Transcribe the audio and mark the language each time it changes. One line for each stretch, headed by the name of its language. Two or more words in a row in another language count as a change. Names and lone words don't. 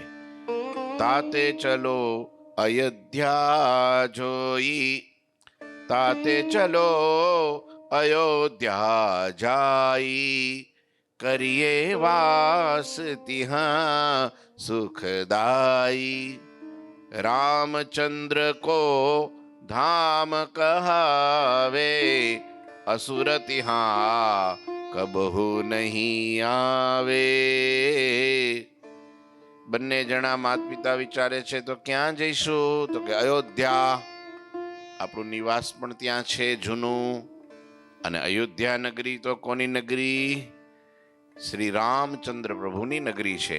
Hindi: ताते चलो अयोध्या जोई, ताते चलो अयोध्या जाई, करिए वास तिहां सुखदाई. रामचंद्र को धाम कहावे, असुर तिहां कबहु नहीं आवे.
Gujarati: બંને જણા માતા પિતા વિચારે છે તો ક્યાં જઈશું? તો કે અયોધ્યા. આપણું નિવાસ પણ ત્યાં છે જૂનું. અને અયોધ્યા નગરી તો કોની નગરી? શ્રી રામચંદ્ર પ્રભુની નગરી છે.